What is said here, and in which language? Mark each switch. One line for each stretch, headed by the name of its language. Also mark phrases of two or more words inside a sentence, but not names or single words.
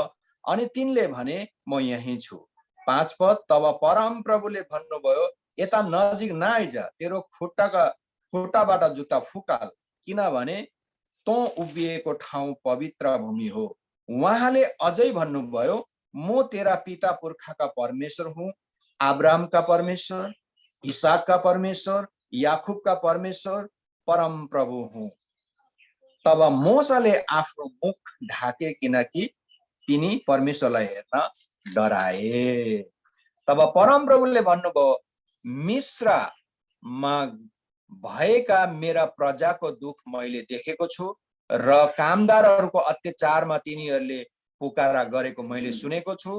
Nepali: अनि तिनले भने, म यही छु। 5 पद, तब परम प्रभुले भन्नुभयो, यता नजिक नआइज, तेरो खुट्टाबाट जुत्ता फुकाल, किनभने तँ उभिएको ठाउँ पवित्र भूमि हो। उहाँले अझै भन्नुभयो, म तेरा पिता पुर्खा का परमेश्वर हूँ, अब्राहम का परमेश्वर, इसहाक का परमेश्वर, याकूब का परमेश्वर, परम प्रभु हूँ। तब मोसाले आफ्नो मुख ढाके, किनकि तिनी परमेश्वरलाई हेर्न डराए। तब परम प्रभुले भन्नुभयो, मिस्रमा भएका मेरा प्रजाको दुख मैले देखेको छु र कामदारहरूको अत्याचारमा तिनीहरूले पुकारा गरेको मैले सुनेको छु।